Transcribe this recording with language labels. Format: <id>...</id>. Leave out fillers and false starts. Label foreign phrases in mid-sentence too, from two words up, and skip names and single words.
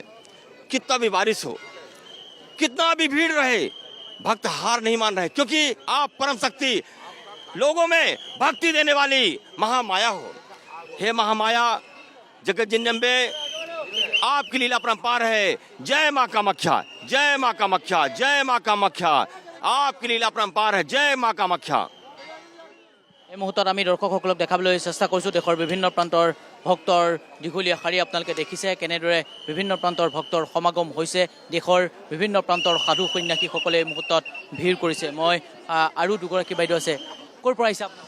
<hi>कितना भी बारिश हो, कितना भी भीड़ रहे, भक्त हार नहीं मान रहे, क्योंकि आप परम शक्ति, लोगों में भक्ति देने वाली महामाया हो। हे महामाया जगत जननी अम्बे, आपकी लीला अपरंपार है। जय माँ कामाख्या, जय माँ कामाख्या, जय माँ कामाख्या। आपकी लीला अपरंपार है। जय माँ कामाख्या।</hi> <as>এই মুহূৰ্তত আমি দৰ্শকসকলক দেখাবলৈ চেষ্টা কৰিছোঁ দেশৰ বিভিন্ন প্ৰান্তৰ ভক্তৰ দীঘলীয়া শাৰী আপোনালোকে দেখিছে কেনেদৰে বিভিন্ন প্ৰান্তৰ ভক্তৰ সমাগম হৈছে। দেশৰ বিভিন্ন প্ৰান্তৰ সাধু সন্যাসীসকলে এই মুহূৰ্তত ভিৰ কৰিছে। মই আৰু দুগৰাকী বাইদেউ আছে। ক'ৰ পৰা আহিছে আপোনালোক?</as>